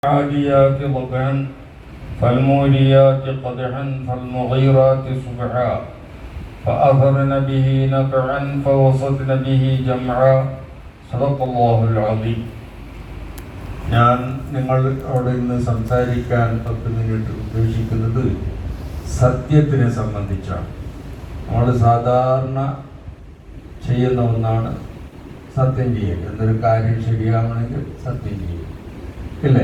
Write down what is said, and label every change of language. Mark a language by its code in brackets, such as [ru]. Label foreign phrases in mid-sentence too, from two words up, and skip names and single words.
[ar] العاديات ضبحا فالموريات قدحا فالمغيرات صبحا فأثرن به نقعا فوسطن به جمعا صدق الله العظيم. [ml] ഞാൻ നിങ്ങളോട് ഇന്ന് സംസാരിക്കാൻ 10 മിനിറ്റ് ഉദ്ദേശിക്കുന്നത് സത്യത്തിനെ സംബന്ധിച്ചാണ്. നമ്മൾ സാധാരണ ചെയ്യുന്ന ഒന്നാണ് സത്യം ചെയ്യൽ. എന്നൊരു കാര്യം ശരിയാവണമെങ്കിൽ സത്യം ചെയ്യും, ഇല്ലേ?